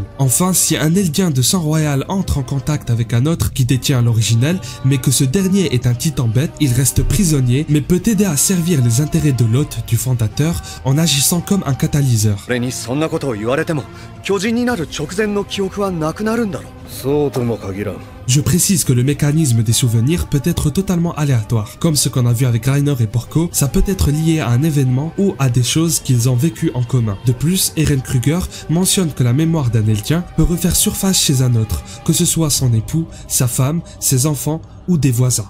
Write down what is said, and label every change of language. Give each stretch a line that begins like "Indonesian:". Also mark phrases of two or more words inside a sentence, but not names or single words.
French: Enfin, si un Eldien de sang royal entre en contact avec un autre qui détient l'originel, mais que ce dernier est un titan bête, il reste prisonnier, mais peut aider à servir les intérêts de l'hôte du fondateur en agissant comme un catalyseur.
Japanese: そうとも限らん。
French: Je précise que le mécanisme des souvenirs peut être totalement aléatoire. Comme ce qu'on a vu avec Reiner et Porco, ça peut être lié à un événement ou à des choses qu'ils ont vécues en commun. De plus, Eren Kruger mentionne que la mémoire d'un Eldien peut refaire surface chez un autre, que ce soit son époux, sa femme, ses enfants ou des voisins.